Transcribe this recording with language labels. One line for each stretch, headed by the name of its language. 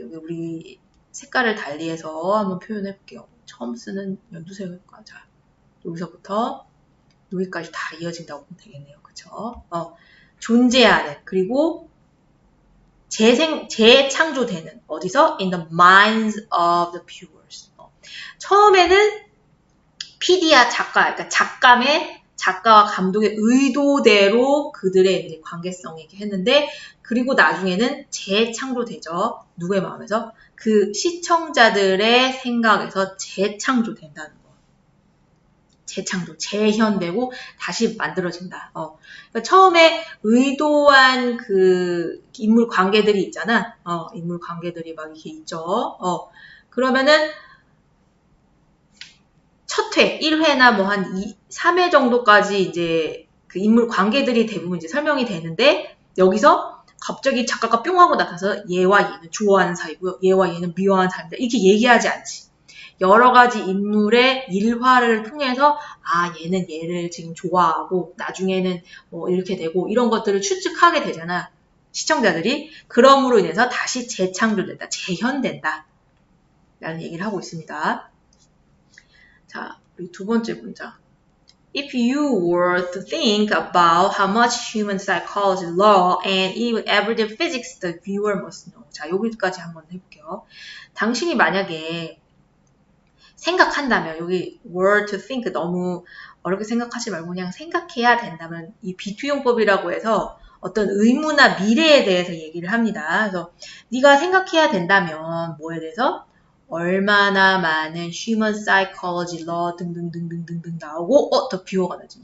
Korean: 여기 우리 색깔을 달리해서 한번 표현해 볼게요. 처음 쓰는 연두색일까? 자, 여기서부터 여기까지 다 이어진다고 보면 되겠네요. 그쵸? 존재하는, 그리고 재창조되는, 어디서?
English: In the minds of the viewers.
Korean: 처음에는 PD야 작가, 그러니까 작가와 감독의 의도대로 그들의 이제 관계성 얘기했는데 그리고 나중에는 재창조되죠. 누구의 마음에서? 그 시청자들의 생각에서 재창조된다는 거. 재창조, 재현되고 다시 만들어진다. 그러니까 처음에 의도한 그 인물 관계들이 있잖아. 인물 관계들이 막 이렇게 있죠. 그러면은 첫 회, 1회나 뭐 한 3회 정도까지 이제 그 인물 관계들이 대부분 이제 설명이 되는데 여기서 갑자기 작가가 뿅 하고 나타나서 얘와 얘는 좋아하는 사이고요. 얘와 얘는 미워하는 사이입니다. 이렇게 얘기하지 않지. 여러 가지 인물의 일화를 통해서 얘는 얘를 지금 좋아하고 나중에는 뭐 이렇게 되고 이런 것들을 추측하게 되잖아. 시청자들이. 그럼으로 인해서 다시 재창조된다. 재현된다. 라는 얘기를 하고 있습니다. 자, 우리 두 번째 문장.
English: If you were to think about how much human psychology, law, and even everyday physics the viewer must know.
Korean: 자, 여기까지 한번 해볼게요. 당신이 만약에 생각한다면, 여기
English: were to think
Korean: 너무 어렵게 생각하지 말고 그냥 생각해야 된다면 이 비투용법이라고 해서 어떤 의무나 미래에 대해서 얘기를 합니다. 그래서 네가 생각해야 된다면 뭐에 대해서? 얼마나 많은
English: human psychology, law
Korean: 등등등등등등 나오고
English: the viewer
Korean: 가 나지.